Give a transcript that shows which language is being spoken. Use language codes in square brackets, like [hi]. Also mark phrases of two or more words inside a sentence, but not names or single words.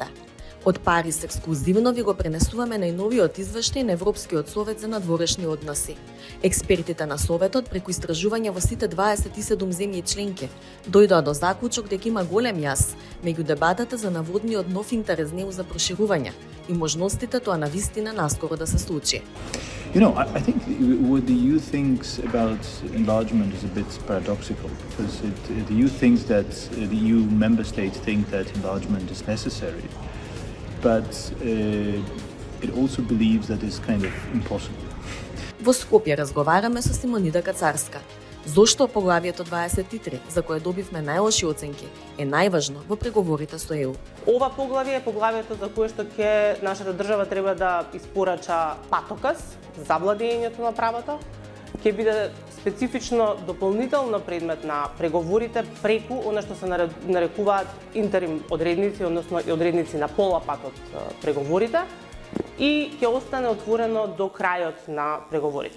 [mk] Од Париз ексклузивно ви го пренесуваме најновиот извештај на Европскиот совет за надворешни односи. Експертите на советот преку истражувања во сите 27 земји членки дојдоа до заклучок дека има голем јас меѓу дебатата за наводниот нов интерес НЕУ за проширување и можностите тоа навистина наскоро да се случи. [en] You know, I think what the EU thinks about enlargement is a bit paradoxical because the EU thinks that the EU member states think that enlargement is necessary, but it also believes that it's kind of impossible. [mk] Во Скопје разговараме со Симонида Кацарска. Зошто поглавието 23, за кое добивме најлоши оценки, е најважно во преговорите со ЕУ? Ова поглавие е поглавието за кое што ќе нашата држава треба да испорача патоказ за владењето на правото, ќе биде специфично дополнително предмет на преговорите преку она што се нарекуваат интерим одредници, односно и одредници на пола пат од преговорите и ќе остане отворено до крајот на преговорите.